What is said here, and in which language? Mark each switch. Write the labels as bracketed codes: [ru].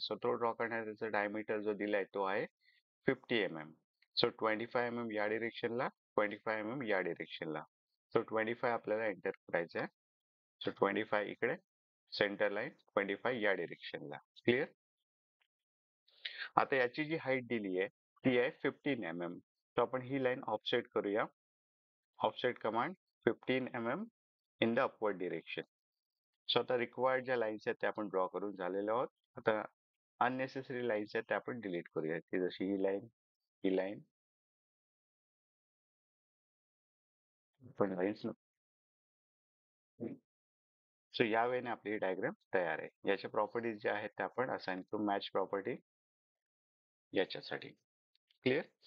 [mr] So तो draw करण्याचा diameter जो दिलाय तो आहे 50 सो 25 या डिरेक्शनला, 25 या डिरेक्शनला. सो 25 आपल्याला एंटर करायचं आहे. सो 25 इकडे, सेंटर लाईन 25 या डिरेक्शनला. क्लिअर. आता याची जी हाईट दिली आहे ती आहे 15 तर आपण ही लाईन ऑफसेट करूया. [en] Offset command 15 in the upward direction. [mr] So आता रिक्वायर्ड ज्या लाईन्स आहेत त्या आपण ड्रॉ करून झालेल्या आहोत. आता अननेसेसरी लाईन्स आहेत त्या आपण डिलीट करूया, की जशी ही लाईन, ही लाईन पण लाईन्स. सो या वेळेने आपली डायग्राम तयार आहे. याच्या प्रॉपर्टीज ज्या आहेत त्या आपण असाइन करू, मॅच प्रॉपर्टी याच्यासाठी. क्लिअर.